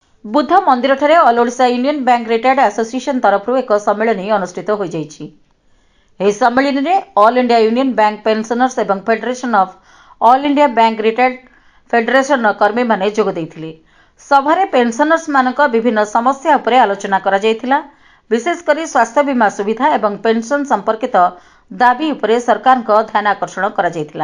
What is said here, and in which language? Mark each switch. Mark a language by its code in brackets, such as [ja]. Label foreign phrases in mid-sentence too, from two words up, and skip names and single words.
[or] ବୁଦ୍ଧ ମନ୍ଦିର ଠାରେ ଅଲ୍ ଓଡ଼ିଶା ୟୁନିୟନ ବ୍ୟାଙ୍କ ରିଟାୟାର୍ଡ ଏସୋସିଏସନ ତରଫରୁ ଏକ ସମ୍ମିଳନୀ ଅନୁଷ୍ଠିତ ହୋଇଛି। ଏହି ସମ୍ମିଳନୀରେ ଅଲ୍ ଇଣ୍ଡିଆ ୟୁନିୟନ ବ୍ୟାଙ୍କ ପେନସନର୍ସ ଏବଂ ଫେଡେରେସନ ଅଫ୍ ଅଲ୍ ଇଣ୍ଡିଆ ବ୍ୟାଙ୍କ ରିଟାୟାର୍ଡ ଫେଡେରେସନର କର୍ମୀମାନେ ଯୋଗ ଦେଇଥିଲେ। ସଭାରେ ପେନସନର୍ସମାନଙ୍କ ବିଭିନ୍ନ ସମସ୍ୟା ଉପରେ ଆଲୋଚନା କରାଯାଇଥିଲା। ବିଶେଷ କରି ସ୍ୱାସ୍ଥ୍ୟ ବୀମା ସୁବିଧା ଏବଂ ପେନସନ ସମ୍ପର୍କିତ ଦାବି ଉପରେ ସରକାରଙ୍କ ଧ୍ୟାନ ଆକର୍ଷଣ କରାଯାଇଥିଲା।